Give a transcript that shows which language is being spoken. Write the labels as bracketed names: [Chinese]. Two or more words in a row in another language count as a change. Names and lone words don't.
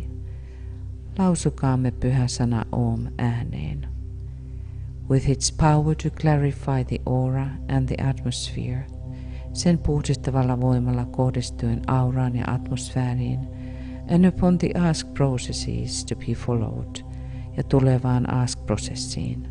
[Finnish] Lausukaamme pyhä sana Om ääneen. [English] With its power to clarify the aura and the atmosphere, [Finnish] sen puhdistavalla voimalla kohdistuen auraan ja atmosfääriin, [English] and upon the ask processes to be followed, [Finnish] ja tulevaan ask-prosessiin.